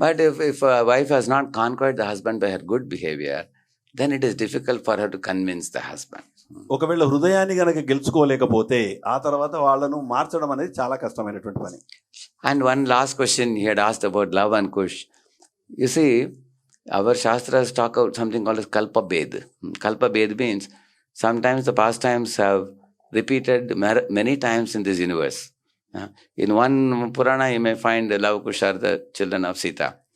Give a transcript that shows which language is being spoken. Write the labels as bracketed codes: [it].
[en] But if a wife has not conquered the husband by her good behavior, then it is difficult for her to convince the husband. [te] ఒకవేళ హృదయాన్ని గనక గెలుచుకోలేకపోతే ఆ తర్వాత వాళ్ళను మార్చడం అనేది చాలా కష్టమైనటువంటి పని. [en] And one last question he had asked about love and kush. You see, our shastras talk about something called as kalpa bed. Kalpa bed means sometimes the pastimes have repeated many times in this universe. In one Purana, you may find the Lava Kush are the children of Sita.